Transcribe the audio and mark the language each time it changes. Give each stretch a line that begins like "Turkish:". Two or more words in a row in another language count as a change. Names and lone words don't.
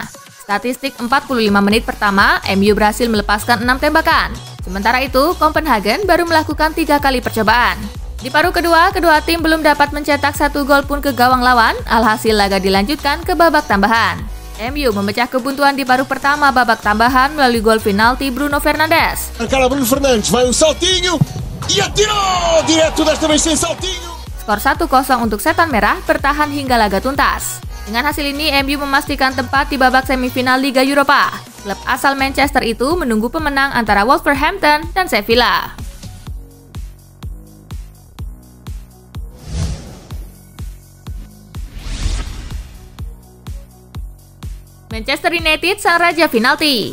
Indonesian: Statistik 45 menit pertama, MU berhasil melepaskan 6 tembakan. Sementara itu, Copenhagen baru melakukan 3 kali percobaan. Di paruh kedua, kedua tim belum dapat mencetak 1 gol pun ke gawang lawan, alhasil laga dilanjutkan ke babak tambahan. MU memecah kebuntuan di paruh pertama babak tambahan melalui gol penalti Bruno Fernandes.
Portuguese: Bruno Fernandes vai saltinho e atirou direto desta vez sem saltinho.
Indonesian: Skor 1-0 untuk setan merah bertahan hingga laga tuntas. Dengan hasil ini, MU memastikan tempat di babak semifinal Liga Eropa. Klub asal Manchester itu menunggu pemenang antara Wolverhampton dan Sevilla. Manchester United sang raja penalti.